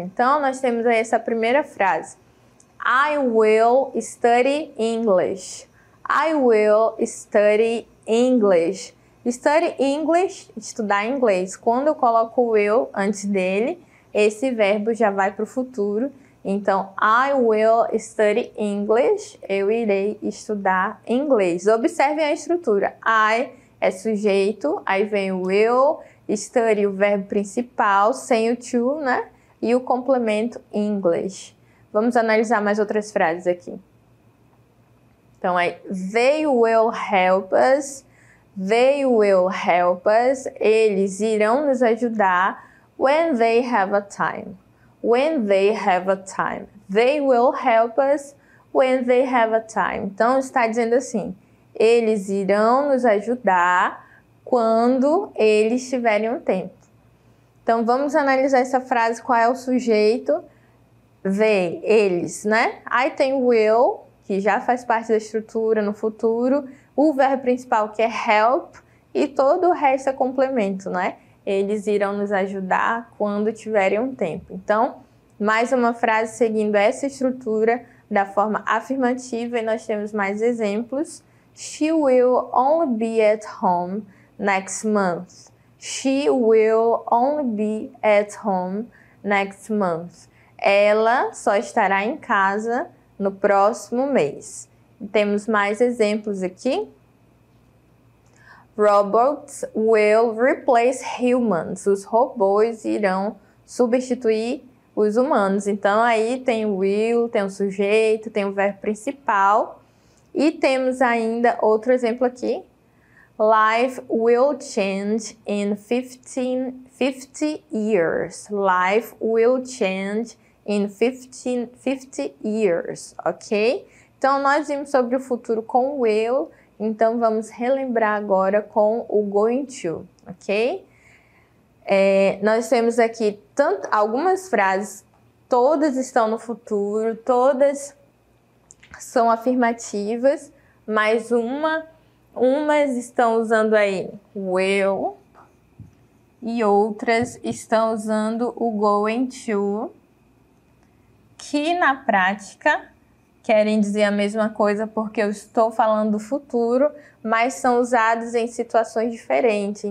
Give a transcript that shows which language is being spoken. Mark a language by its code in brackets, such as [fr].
[pt] Então, nós temos aí essa primeira frase. [en] I will study English. I will study English. Study English, [pt] estudar inglês. Quando eu coloco o will antes dele, esse verbo já vai para o futuro. [en] Então, I will study English. [pt] Eu irei estudar inglês. Observem a estrutura. I é sujeito, aí vem o will, study, o verbo principal, sem o to, né? E o complemento English. Vamos analisar mais outras frases aqui. [en] Então, aí, they will help us. They will help us. [pt] Eles irão nos ajudar. [en] When they have a time. When they have a time. They will help us when they have a time. [pt] Então, está dizendo assim, eles irão nos ajudar quando eles tiverem um tempo. Então, vamos analisar essa frase, qual é o sujeito? They, eles, né? Aí tem will, que já faz parte da estrutura no futuro, o verbo principal que é help e todo o resto é complemento, né? Eles irão nos ajudar quando tiverem um tempo. Então, Mais uma frase seguindo essa estrutura da forma afirmativa e nós temos mais exemplos. [en] She will only be at home next month. She will only be at home next month. [pt] Ela só estará em casa no próximo mês. Temos mais exemplos aqui. [en] Robots will replace humans. [pt] Os robôs irão substituir os humanos. Então, aí tem o will, tem o sujeito, tem o verbo principal. E temos ainda outro exemplo aqui. [en] Life will change in 50 years. Life will change in 50 years, ok? [pt] Então, nós vimos sobre o futuro com will, então vamos relembrar agora com o going to, ok? Nós temos aqui algumas frases, todas estão no futuro, todas são afirmativas, mas umas estão usando aí will e outras estão usando o going to, que na prática querem dizer a mesma coisa porque eu estou falando do futuro, mas são usados em situações diferentes.